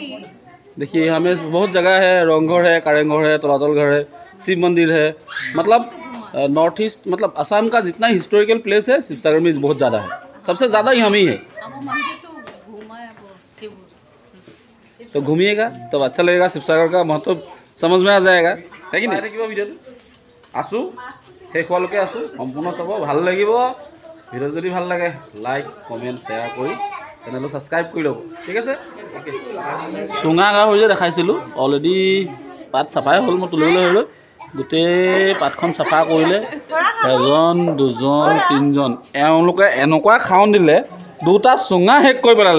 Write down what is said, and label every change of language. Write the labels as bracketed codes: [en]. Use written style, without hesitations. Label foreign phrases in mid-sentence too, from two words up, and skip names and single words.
[hi] देखिए हमें बहुत जगह है रंगघर है कारेंघर है तलातल घर है शिव मंदिर है मतलब नॉर्थ ईस्ट मतलब असम का जितना [en] historical place [hi] है शिवसागर में बहुत ज़्यादा है, सबसे ज़्यादा ही हम ही है। अब वो मंदिर तो घूमा है वो शिव तो घूमिएगा तब अच्छा लगेगा, शिवसागर का महत्व समझ में आ जाएगा है कि नहीं। [as] ভিডিঅ'টো আছোঁ শেষ হোৱালৈকে আছোঁ, সম্পূৰ্ণ চাব, ভাল লাগিব। ভিডিঅ' যদি ভাল লাগে [en] like comment share [as] কৰি চেনেলটো ছাবস্ক্ৰাইব কৰি ল'ব, ঠিক আছে। চুঙা গাহৰি যে দেখাইছিলোঁ অলৰেডি পাত চাফাই হ'ল, মই তুলিবলৈ হ'লোঁ। গোটেই পাতখন চাফা কৰিলে 1 2 3 এওঁলোকে এনেকুৱা খাৱন দিলে 2টা চুঙা শেষ কৰি পেলালে।